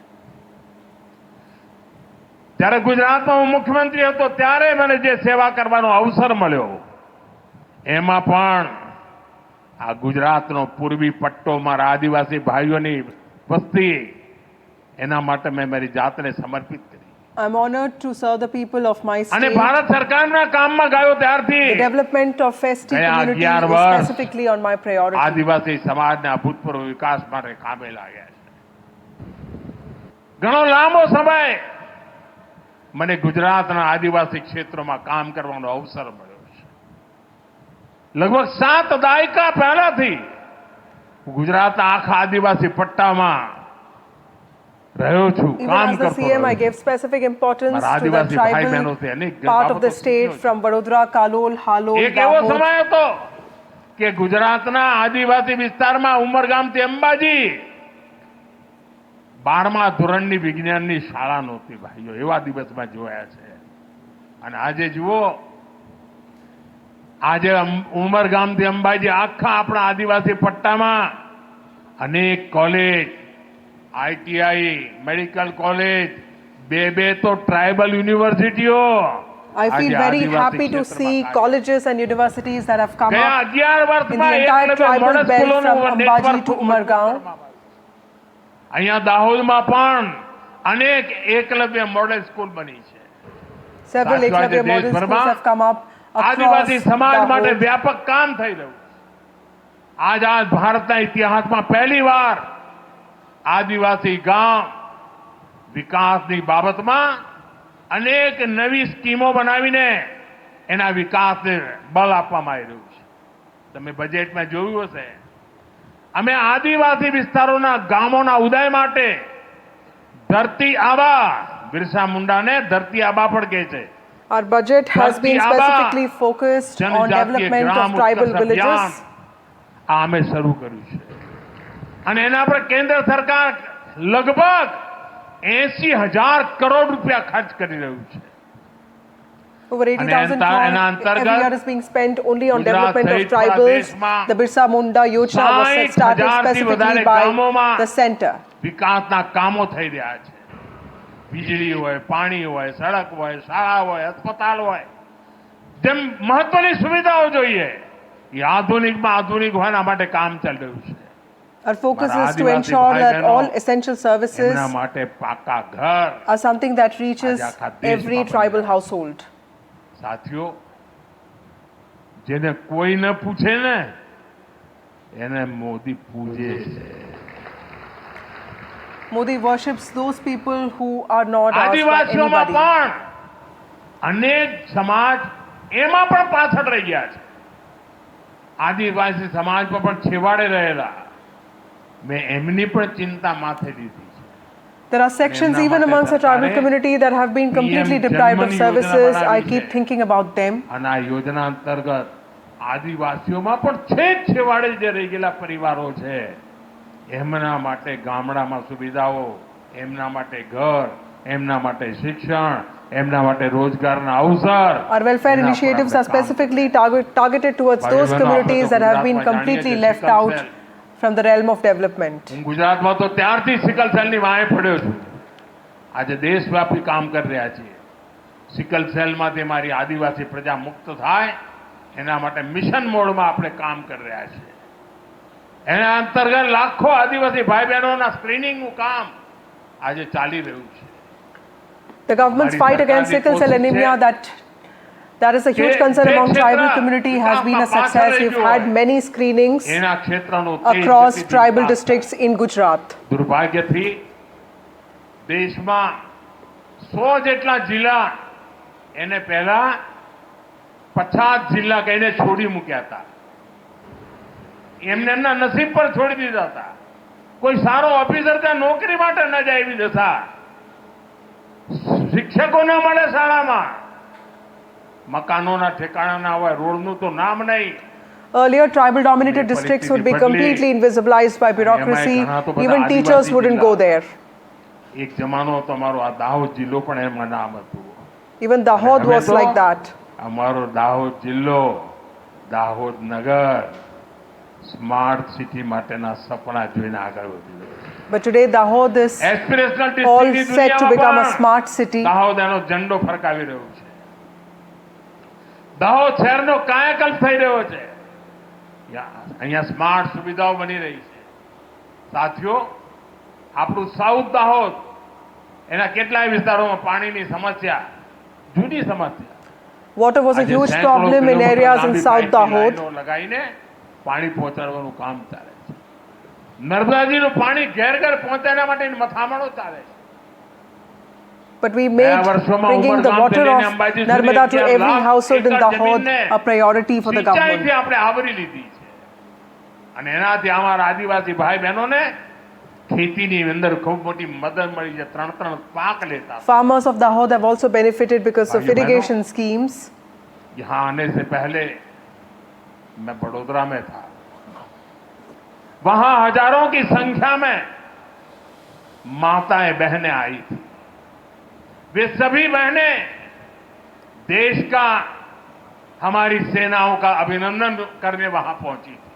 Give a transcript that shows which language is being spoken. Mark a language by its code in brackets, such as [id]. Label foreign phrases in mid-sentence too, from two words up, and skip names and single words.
[gu] જ્યારે ગુજરાતનો હું મુખ્યમંત્રી હતો ત્યારે મને જે સેવા કરવાનો અવસર મળ્યો એમાં પણ આ ગુજરાતનો પૂર્વી પટ્ટો, મારા આદિવાસી ભાઈઓની વસ્તી, એના માટે મેં મારી જાતને સમર્પિત કરી. [en] I'm honored to serve the people of my [gu] અને [en] state. [gu] ભારત સરકારના કામમાં ગયો [en] The [gu] ત્યારથી [en] development of Festi [gu] ગયા [en] community 11 is [gu] વર્ષ [en] specifically on my priority. [gu] આદિવાસી સમાજના અભૂતપૂર્વ વિકાસ માટે કામે લાગ્યા છે. ઘણો લાંબો સમય મને ગુજરાતના આદિવાસી ક્ષેત્રોમાં કામ કરવાનો અવસર મળ્યો છે. લગભગ 7 દાયકા પહેલાથી હું ગુજરાતના આખા આદિવાસી પટ્ટામાં રહ્યો છું, [en] Even [gu] કામ [en] as the [gu] કરતો [en] CM, I [gu] રહ્યો [en] gave specific importance [gu] મારા [en] to the [gu] આદિવાસી ભાઈ [en] tribal [gu] બહેનોથી અનેક [en] part of [gu] બાબતો [en] the state [gu] શીખ્યો છું. [en] from Vadodara, Kalol, Halol, [gu] એક એવો Dahod. સમય હતો કે ગુજરાતના આદિવાસી વિસ્તારમાં ઉમરગામથી અંબાજી 12મા ધોરણની વિજ્ઞાનની શાળા નહોતી ભાઈઓ, એવા દિવસમાં જોયા છે. અને આજે જુઓ, આજે ઉમરગામથી અંબાજી આખા આપણા આદિવાસી પટ્ટામાં અનેક કોલેજ, આઈટીઆઈ, [en] medical college, [gu] બે તો [en] tribal universities I feel [gu] આજે [en] very [gu] આદિવાસી [en] happy to [gu] ક્ષેત્રમાં [en] see [gu] કાર્ય. [en] colleges and universities that have come [gu] ગયા [en] up 11 in the [gu] વર્ષમાં [en] entire [gu] એકલવ્ય [en] tribal [gu] મોડલ [en] belt [gu] સ્કૂલોનું [en] from Ambaji [gu] નેટવર્ક [en] to Umargaon. [gu] અહીંયા દાહોદમાં પણ અનેક એકલવ્ય [en] model school [gu] બની છે. [en] Several [gu] સાચું, આજે [en] Eklavya model [gu] દેશભરમાં [en] schools have come up across [gu] આદિવાસી સમાજ માટે Dahod. વ્યાપક કામ થઈ રહ્યું છે. આઝાદ ભારતના ઇતિહાસમાં પહેલીવાર આદિવાસી ગામ વિકાસની બાબતમાં અનેક નવી સ્કીમો બનાવીને એના વિકાસને બળ આપવામાં આવી રહ્યું છે. તમે બજેટમાં જોયું હશે, અમે આદિવાસી વિસ્તારોના ગામોના ઉદય માટે ધરતી આબા, બિરસા મુંડાને ધરતી આબા પણ કહે છે, [en] Our budget has been [gu] ધરતી આબા, [en] specifically focused on [gu] જનજાતીય [en] development [gu] ગ્રામ [en] of tribal [gu] ઉત્કર્ષ અભિયાન [en] villages. [gu] આ અમે શરૂ કર્યું છે. અને એના પર કેન્દ્ર સરકાર લગભગ 80,000 કરોડ રૂપિયા ખર્ચ કરી રહ્યું છે. [en] Over 80,000 [gu] એના [en] crore [gu] અંતર્ગત [en] every year is being spent only on ગુજરાત development of [gu] સહિત પૂરા [en] tribals. [gu] દેશમાં [en] The Birsa Munda Yojana was 60,000 started [gu] થી [en] specifically [gu] વધારે [en] by [gu] ગામોમાં [en] the center. [gu] વિકાસના કામો થઈ રહ્યા છે. વીજળી હોય, પાણી હોય, સડક હોય, શાળા હોય, अस्पताल હોય, જેમ મહત્વની સુવિધાઓ જોઈએ એ આધુનિકમાં આધુનિક હોય, એના માટે કામ ચાલી રહ્યું છે. [en] Our focus [gu] મારા [en] is to [gu] આદિવાસી [en] ensure [gu] ભાઈ [en] that [gu] બહેનો, [en] all essential services [gu] એમના માટે પાકા ઘર. [en] are something that reaches [gu] આજે આખા દેશમાં [en] every [gu] બની [en] tribal [gu] રહ્યા છે. [en] household. [gu] સાથીઓ, જેને કોઈ ન પૂછે ને એને મોદી પૂજે છે. [en] Modi worships those people who are not asked by [gu] આદિવાસીઓમાં [en] anybody. [gu] પણ અનેક સમાજ એમાં પણ પાછળ રહી ગયા છે. આદિવાસી સમાજ પણ છેવાડે રહેલા, મેં એમની પણ ચિંતા માથે લીધી છે. [en] There are sections [gu] એમના [en] even [gu] માટે [en] amongst the tribal [gu] સરકારે [en] community that have been completely PM deprived of [gu] જન્મની [en] services. [gu] યોજના [en] I [gu] બનાવી [en] keep [gu] છે. [en] thinking about them. [gu] અને આ યોજના અંતર્ગત આદિવાસીઓમાં પણ છેવાડે જે રહી ગયેલા પરિવારો છે એમના માટે ગામડામાં સુવિધાઓ, એમના માટે ઘર, એમના માટે શિક્ષણ, એમના માટે રોજગારના અવસર. [en] Our welfare [gu] એના પર [en] initiatives [gu] આપણે [en] are [gu] કામ [en] specifically targeted towards [gu] ભાઈઓ [en] those [gu] બહેનો, [en] communities [gu] આપણે [en] that [gu] તો [en] have been [gu] ગુજરાતમાં [en] completely [gu] જાણીએ છીએ, [en] left [gu] સિકલ [en] out [gu] સેલ. [en] from the realm of development. [gu] હું ગુજરાતમાં તો ત્યારથી [en] sickle cell [gu] વાંહે પડ્યો છું. આજે દેશવ્યાપી કામ કરી રહ્યા છીએ. [en] sickle cell [gu] મારી આદિવાસી પ્રજા મુક્ત થાય એના માટે [en] mission mode [gu] આપણે કામ કરી રહ્યા છીએ. એના અંતર્ગત લાખો આદિવાસી ભાઈ બહેનોના સ્ક્રીનિંગનું કામ આજે ચાલી રહ્યું છે. [en] The government's fight against sickle cell anemia, that is a huge concern among tribal community, has been a success. We've had many screenings [gu] એના ક્ષેત્રનો તેજ [en] across [gu] ગતિથી [en] tribal [gu] વિકાસ [en] districts in Gujarat. [gu] દુર્ભાગ્યથી દેશમાં 100 જેટલા જિલ્લા એને પહેલા 50 જિલ્લા કહીને છોડી મૂક્યા હતા. એમને એમના નસીબ પર છોડી દીધા હતા. કોઈ સારો ઓફિસર ત્યાં નોકરી માટે ન જાય એવી દશા. શિક્ષકો ન મળે શાળામાં, મકાનોના ઠેકાણા ના હોય, રોડનું તો નામ નહીં. [en] Earlier, tribal dominated districts would be completely invisibilized by bureaucracy. Even teachers wouldn't go there. [gu] એક જમાનો હતો અમારો આ દાહોદ જિલ્લો પણ એમાં નામ હતું. [en] Even Dahod was like that. [gu] અમારો દાહોદ જિલ્લો, દાહોદ નગર [en] smart city [gu] માટેના સપના જોઈને આગળ વધી રહ્યો છે. [en] But today, Dahod is [gu] એસ્પિરેશનલ [en] all [gu] ડિસ્ટ્રિક્ટની [en] set to become a [gu] દુનિયામાં [en] smart city. [gu] દાહોદ એનો ઝંડો ફરકાવી રહ્યો છે. દાહોદ શહેરનો કાયાકલ્પ થઈ રહ્યો છે. અહીંયા સ્માર્ટ સુવિધાઓ બની રહી છે. સાથીઓ, આપણું સાઉથ દાહોદ એના કેટલાય વિસ્તારોમાં પાણીની સમસ્યા જુદી સમસ્યા [en] Water was a [gu] આજે [en] huge [gu] સેંકડો [en] problem in [gu] કિલોમીટર [en] areas in [gu] લાંબી [en] South [gu] પાઇપની [en] Dahod. [gu] લાઈનો લગાવીને પાણી પહોંચાડવાનું કામ ચાલે છે. નર્મદાજીનું પાણી ઘેર ઘેર પહોંચાડવા માટેની મથામણો ચાલે છે. [en] But we made bringing the water of Narmada to every household in Dahod a priority for the government. [gu] સિંચાઈથી આપણે આવરી લીધી છે અને એનાથી અમારા આદિવાસી ભાઈ બહેનોને ખેતીની અંદર ખૂબ મોટી મદદ મળી છે. 3 પાક લેતા. [en] Farmers of Dahod have also benefited because of [hi] भाइयों, [en] irrigation schemes. [hi] यहाँ आने से पहले मैं बड़ोदरा में था. वहां हजारों की संख्या में माताएं बहनें आई थी. वे सभी बहनें देश का हमारी सेनाओं का अभिनंदन करने वहां पहुंची थी.